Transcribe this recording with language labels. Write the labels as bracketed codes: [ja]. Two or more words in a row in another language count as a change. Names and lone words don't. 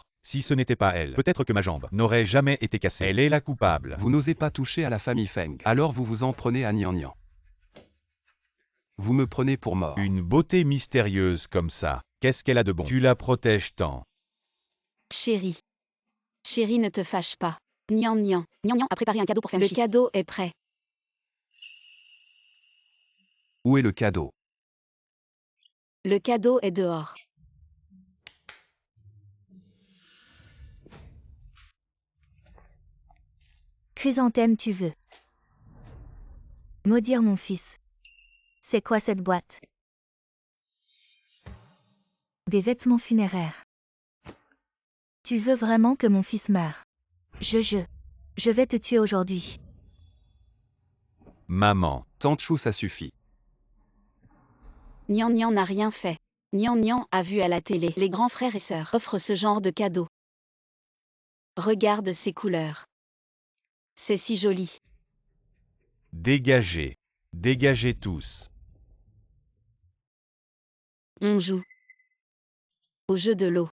[fr] Si ce n'était pas elle, peut-être que ma jambe n'aurait jamais été cassée. Elle est la coupable. Vous n'osez pas toucher à la famille Feng. Alors vous vous en prenez à Nian Nian. Vous me prenez pour mort. Une beauté mystérieuse comme ça, qu'est-ce qu'elle a de bon? Tu la protèges tant. Chérie. Chérie, ne te fâche pas. Nian Nian. Nian Nian a préparé un cadeau pour Feng Shi. Le cadeau est prêt. Où est le cadeau? Le cadeau est dehors. Chrysanthème, tu veux maudire mon fils? C'est quoi cette boîte? Des vêtements funéraires. Tu veux vraiment que mon fils meure? Je vais te tuer aujourd'hui. Maman. Tante Chou, ça suffit. Nian Nian n'a rien fait. Nian Nian a vu à la télé les grands frères et sœurs offrent ce genre de cadeau. Regarde ces couleurs. C'est si joli. Dégagez. Dégagez tous. On joue. Au jeu de l'eau.